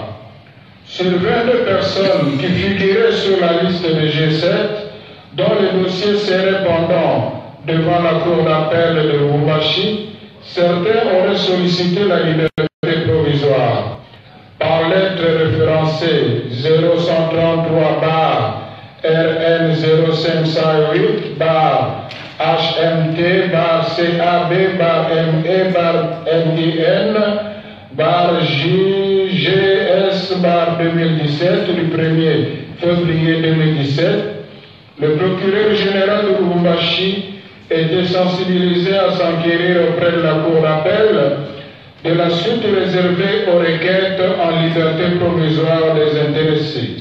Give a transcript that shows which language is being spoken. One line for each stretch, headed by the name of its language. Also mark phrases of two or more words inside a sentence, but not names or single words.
French: Sur 22 personnes qui figuraient sur la liste de G7, dont le dossier serait pendant devant la cour d'appel de Lubumbashi, certains auraient sollicité la liberté provisoire. Par lettre référencée 0133 bar RN 0508 bar HMT bar CAB bar ME bar MIN bar JGS bar 2017 du 1er février 2017, le procureur général de Lubumbashi était sensibilisé à s'enquérir auprès de la cour d'appel de la suite réservée aux requêtes en liberté provisoire des intéressés.